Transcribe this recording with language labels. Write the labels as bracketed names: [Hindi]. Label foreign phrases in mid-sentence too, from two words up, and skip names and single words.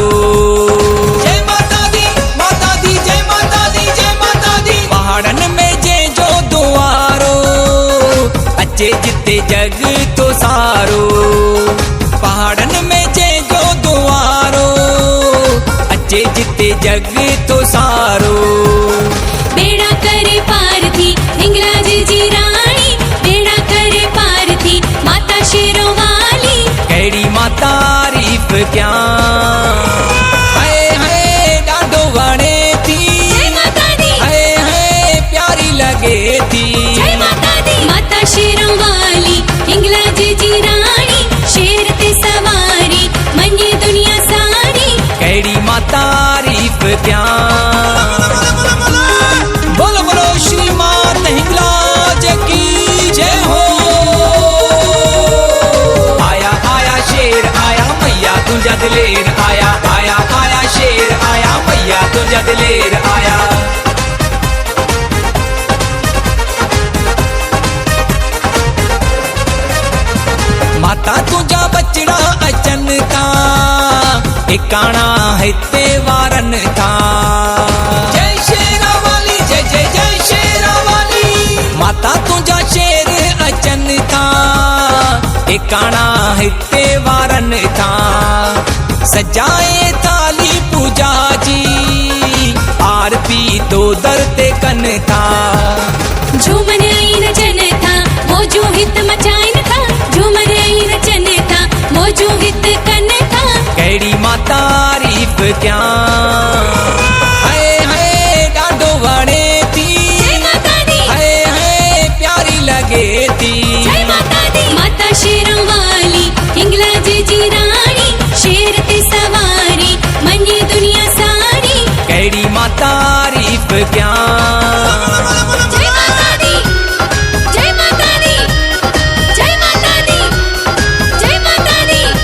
[Punjabi] जय माता दी, माता दी, जय माता दी, जय माता दी। [Sindhi] पहाड़न में जे जो दुआरो अचे जिते जग तो सारो। पहाड़न में जे जो दुआरो अचे जिते जग तो सारो। बेड़ा करे पार थी इंगला जी रानी, बेड़ा करे पार थी माता शेरों वाली। केड़ी मां तारीफ क्या है डाडो वणे थी, है प्यारी लगे थी। माता शेरों वाली इंगला जी रानी, शेर ते सवारी मनी दुनिया सारी। केड़ी मां तारीफ क्या। [Hindi] बोलो बोलो श्री मात हिंगलाज की जय हो। [Sindhi] तुझा दिलेर आया, आया आया शेर आया, मैया तुझा दिलेर आया। माता तुझा बचड़ा अचन था, एकाणा हिते वारन था। जय शेरा वाली, जय जय जय शेरा वाली। माता तुझा शेर अचन था, एकाणा हिते वारन था। सजाए थाली पूजा जी, आरती तो दर ते कन था। झूमर आई रचन था, मौजू हित मचाइन था। झूमर आई रचन था, मौजू हित कन था। केड़ी मां तारीफ क्या है डाडो वणे थी, है प्यारी लगे थी। माता शेरों वाली इंगला जी रानी, शेर ते सवारी मनी दुनिया सारी। केड़ी मां तारीफ क्या। [Punjabi] जय माता दी, जय माता दी, जय माता दी, जय माता दी।